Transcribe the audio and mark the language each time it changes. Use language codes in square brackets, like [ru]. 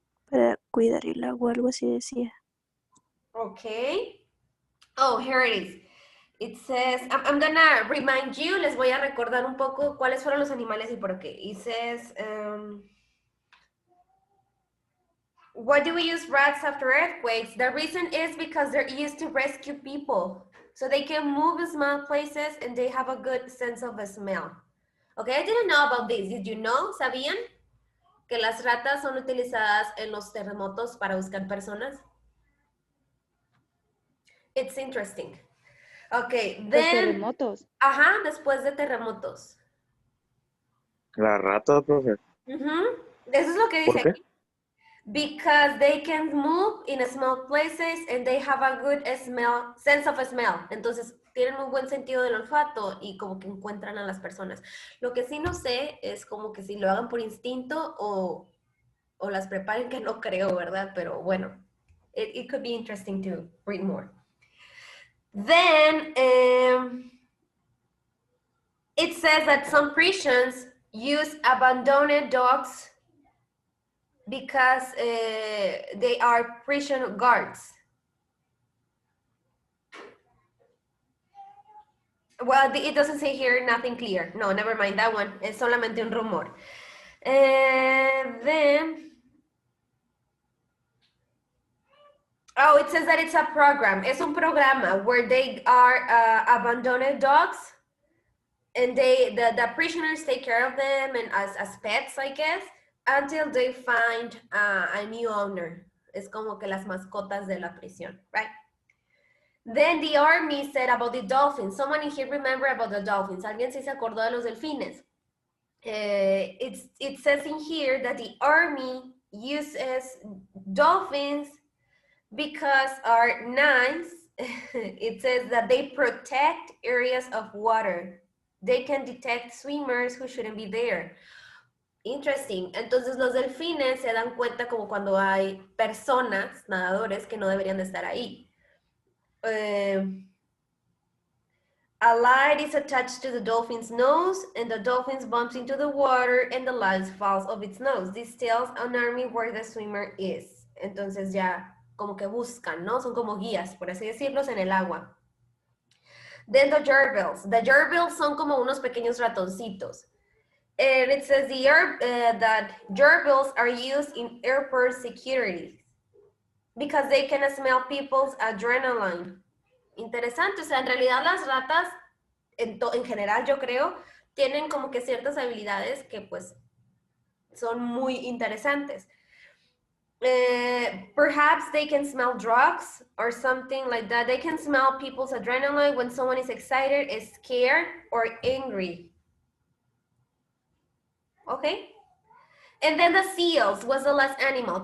[es] Para cuidar el agua, algo así decía. [en] Okay. Oh, here it is. It says, I'm gonna remind you, [es] les voy a recordar un poco cuáles fueron los animales y por qué. [en] It says, why do we use rats after earthquakes? The reason is because they're used to rescue people. So they can move small places and they have a good sense of smell. Okay, I didn't know about this. Did you know? [es] ¿Sabían que las ratas son utilizadas en los terremotos para buscar personas? [en] It's interesting. Okay, [es] Los [en] then... [es] terremotos. Ajá, después de terremotos. La rata, profe. Eso es lo que dice ¿Por qué? aquí. [en] Because they can move in small places and they have a good smell, sense of smell. [es] Entonces, tienen un buen sentido del olfato y como que encuentran a las personas. Lo que sí no sé es como que si lo hagan por instinto o las preparen, que no creo, ¿verdad? Pero bueno, [en] it could be interesting to read more. Then, it says that some prisons use abandoned dogs because they are prison guards. Well, it doesn't say here, nothing clear. No, never mind that one. [es] Es solamente un rumor. [en] Then, oh, it says that it's a program. [es] Es un programa [en] where they are abandoned dogs and the prisoners take care of them and as pets, I guess, until they find a new owner. [es] Es como que las mascotas de la prisión, right? [en] Then the army said about the dolphins. Someone in here remember about the dolphins. [es] ¿Alguien sí se acordó de los delfines? [en] It says in here that the army uses dolphins because are nice. It says that they protect areas of water. They can detect swimmers who shouldn't be there. Interesting. [es] Entonces los delfines se dan cuenta como cuando hay personas, nadadores, que no deberían de estar ahí. [en] A light is attached to the dolphin's nose and the dolphin bumps into the water and the light falls off its nose. This tells an army where the swimmer is. [es] Entonces ya como que buscan, ¿no? Son como guías, por así decirlos, en el agua. [en] Then the gerbils. The gerbils [es] son como unos pequeños ratoncitos. [en] And it says that gerbils are used in airport security because they can smell people's adrenaline. [es] Interesante, o sea, en realidad las ratas, en general yo creo, tienen como que ciertas habilidades que pues son muy interesantes. [en] Perhaps they can smell drugs or something like that. They can smell people's adrenaline when someone is excited, is scared, or angry. Okay? And then the seals was the last animal.